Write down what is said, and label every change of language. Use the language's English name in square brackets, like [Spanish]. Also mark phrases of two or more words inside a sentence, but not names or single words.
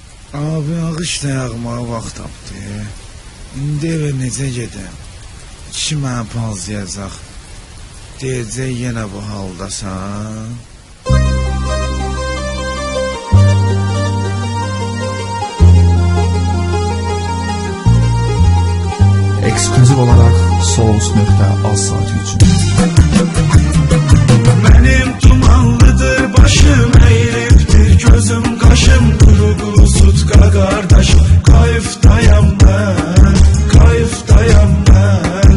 [Azerbaijani] Abi ağış da yağmağa vaxt tapdı. İndi evə necə gedəm? Kişi mənə palzayacaq. Deyəcək yenə bu haldasan. [Turkish] Ekskluzif olarak Souls.az saati için. Benim dumanlıdır başım, eğiliptir gözüm kaşım, kuru sutka kardeşim, kayıftayam ben, kayıftayam ben.